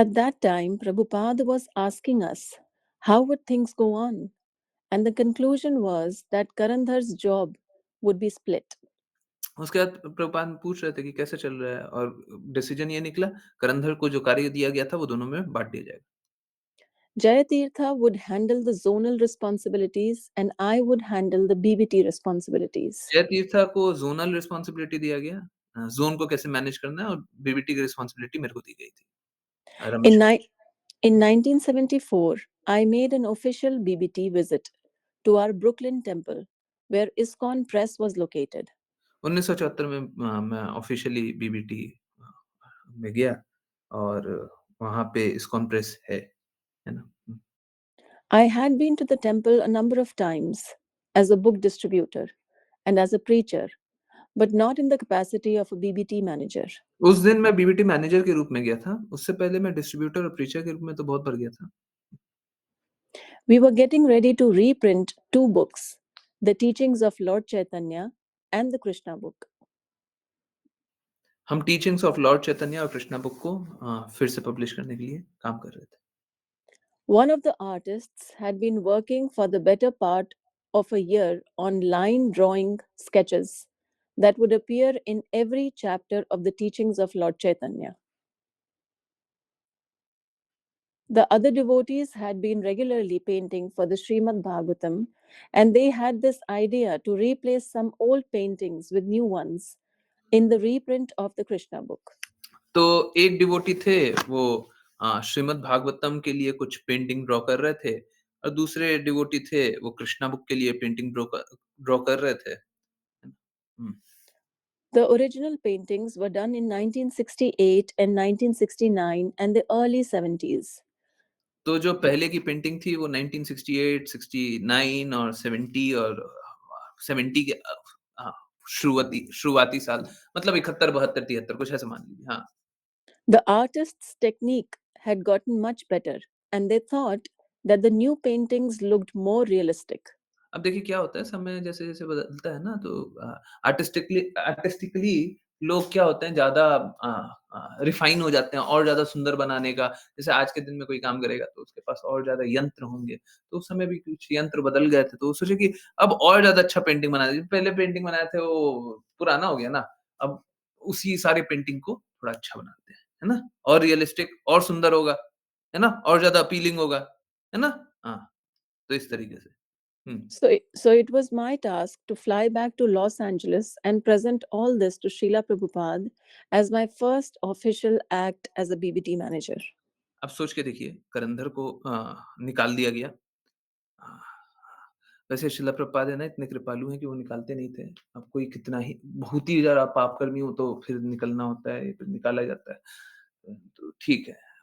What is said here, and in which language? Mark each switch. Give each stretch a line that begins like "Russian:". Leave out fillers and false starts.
English: At that time, Prabhupada was asking us how would things go on, and the conclusion was that Karandhar's job would be split.
Hindi: उसके बाद प्रभुपाद पूछ रहे थे कि कैसे चल रहा है और डिसीजन ये निकला करंधर को जो कार्य दिया गया था वो दोनों में बाँट दिया जाएगा।
English: Jayatirtha would handle the zonal responsibilities, and I would handle the BBT responsibilities.
Hindi: जय तीर्था को ज़ोनल रिस्पॉन्सिबिलिटी दिया गया ज़ोन को कैसे मैनेज करना है और बीबीटी की रिस्पॉन्सिबिलिटी मेरे को दी गई थी
English: In,
Hindi: रमेश्वर को।
English: ni- in 1974, I made an official BBT visit to our Brooklyn temple, where ISKCON Press was located.
Hindi: 1974 में मैं ऑफिशियली बीबीटी में गया और वहाँ पे इस्कॉन प्रेस है ना?
English: I had been to the temple a number of times as a book distributor and as a preacher, but not in the capacity of a BBT manager.
Hindi: उस दिन मैं बीबीटी मैनेजर के रूप में गया था, उससे पहले मैं डिस्ट्रीब्यूटर और प्रीचर के रूप में तो बहुत बार गया था।
English: We were getting ready to reprint two books, The Teachings of Lord Chaitanya and the Krishna book.
Hindi: हम टीचिंग्स ऑफ लॉर्ड चैतन्य और कृष्णा बुक को फिर से पब्लिश करने के लिए काम कर रहे थे।
English: One of the artists had been working for the better part of a year on line drawing sketches that would appear in every chapter of the teachings of Lord Chaitanya. The other devotees had been regularly painting for the Srimad Bhagavatam, and they had this idea to replace some old paintings with new ones in the reprint of the Krishna book.
Hindi: तो एक devotee थे, वो श्रीमद् भागवतम के लिए कुछ painting draw कर रहे थे और दूसरे डिवोटी थे, वो कृष्णा बुक के लिए पेंटिंग ड्रॉ कर रहे थे। हुँ।
English: The original paintings were done in 1968 and 1969 and the early 70s.
Hindi: तो जो पहले की पेंटिंग थी वो 1968, 69 और 70 और 70 के शुरुआती साल, मतलब 71, 72, 73 कुछ ऐसा मान लीजिए। हाँ।
English: The artist's technique had gotten much better, and they thought that the new paintings looked more realistic.
Hindi: अब देखिए क्या होता है, समय जैसे-जैसे बदलता है ना, तो आर्टिस्टिकली लोग क्या होते हैं, ज़्यादा रिफाइन हो जाते हैं और ज़्यादा सुंदर बनाने का। जैसे आज के दिन में कोई काम करेगा तो उसके पास और ज़्यादा यंत्र होंगे, तो उस समय भी कुछ यंत्र बदल गए थे, तो वो सोचे कि अब और ज़्यादा अच्छा पेंटिंग बना दीजिए। पहले पेंटिंग बनाए थे वो पुराना हो गया ना, अब उसी सारे पेंटिंग को थोड़ा अच्छा बनाते हैं, है ना? और रियलिस्टिक और सुंदर होगा, है ना? और ज़्यादा अपीलिंग होगा, है ना? हाँ, तो इस तरीके से। हुँ।
English: So it was my task to fly back to Los Angeles and present all this to Srila Prabhupada as my first official act as a BBT manager.
Hindi: अब सोच के देखिए, करंधर को निकाल दिया गया। अ, वैसे शिला प्रभुपाद है ना, इतने कृपालु हैं कि वो निकालते नहीं थे। अब कोई कितना ही बहुत ही ज़्यादा पापकर्मी हो तो फिर निकलना होता है, फिर निकाला जाता है। तो ठीक है।